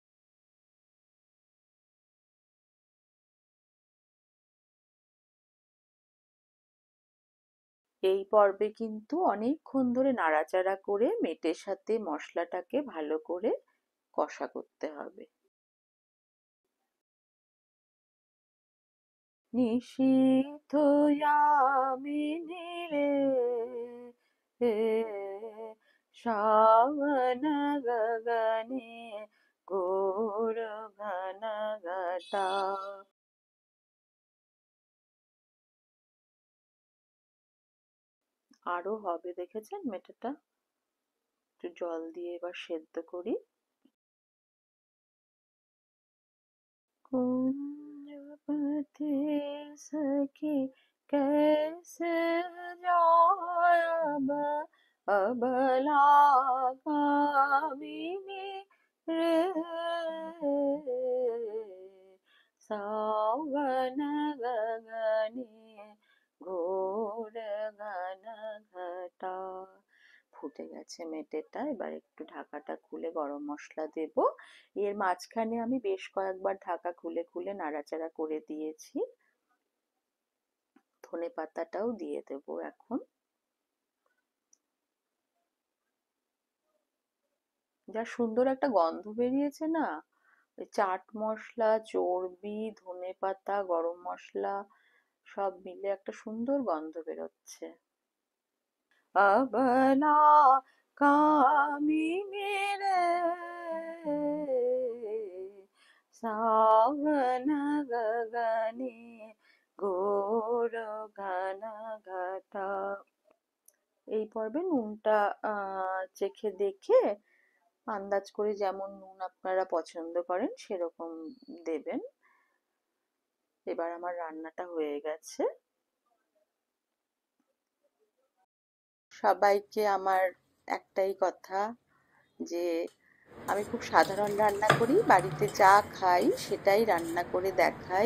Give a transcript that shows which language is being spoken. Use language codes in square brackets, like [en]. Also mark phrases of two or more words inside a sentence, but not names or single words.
[bn] এই পর্বে কিন্তু অনেকক্ষণ ধরে নাড়াচাড়া করে মেটের সাথে মশলাটাকে ভালো করে কষা করতে হবে। [mai] নিশীথ यामिनी रे श्रावण गगने घोर घन घटा। [bn] আরো হবে, দেখেছেন মেটেটা? একটু জল দিয়ে এবার সেদ্ধ করি। [mai] कुंजपति सखी कैसे जाय अबला कामिनी रे सावन गगने ঘোর ঘন ঘটা। [bn] ফুটে গেছে মেটেটা, এবার একটু ঢাকাটা খুলে গরম মশলা দেব। এর মাঝখানে আমি বেশ কয়েকবার ঢাকা খুলে খুলে নাড়াচাড়া করে দিয়েছি। ধনে পাতাটাও দিয়ে দেব এখন। যা সুন্দর একটা গন্ধ বেরিয়েছে না, ওই চাট মশলা, চর্বি, ধনে পাতা, গরম মশলা সব মিলে একটা সুন্দর গন্ধ বেরোচ্ছে। [mai] अबला कामिनी रे सावन गगने घोर घन घटा। [bn] এই পর্বে নুনটা চেখে দেখে আন্দাজ করে যেমন নুন আপনারা পছন্দ করেন সেরকম দেবেন। এবার আমার রান্নাটা হয়ে গেছে। সবাইকে আমার একটাই কথা, যে আমি খুব সাধারণ রান্না করি, বাড়িতে যা খাই সেটাই রান্না করে দেখাই।